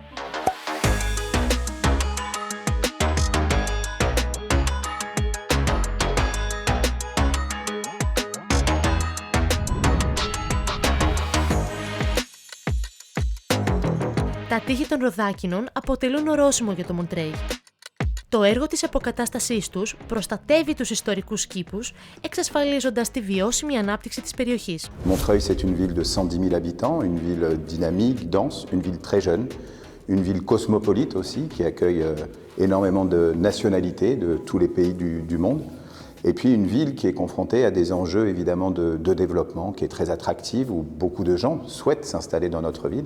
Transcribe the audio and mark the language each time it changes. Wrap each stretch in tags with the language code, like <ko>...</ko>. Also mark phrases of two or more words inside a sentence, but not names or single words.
<el>Τα τείχη των Ροδάκινων αποτελούν ορόσημο για το Μοντρέι. Το έργο της αποκατάστασής τους προστατεύει τους ιστορικούς κήπους, εξασφαλίζοντας τη βιώσιμη ανάπτυξη της περιοχής.</el> <fr>Montreuil, c'est une ville de 110 000 habitants, une ville dynamique, dense, une ville très jeune, une ville cosmopolite aussi, qui accueille énormément de nationalités de tous les pays du monde. Et puis une ville qui est confrontée à des enjeux évidemment de développement, qui est très attractive, où beaucoup de gens souhaitent s'installer dans notre ville.</fr>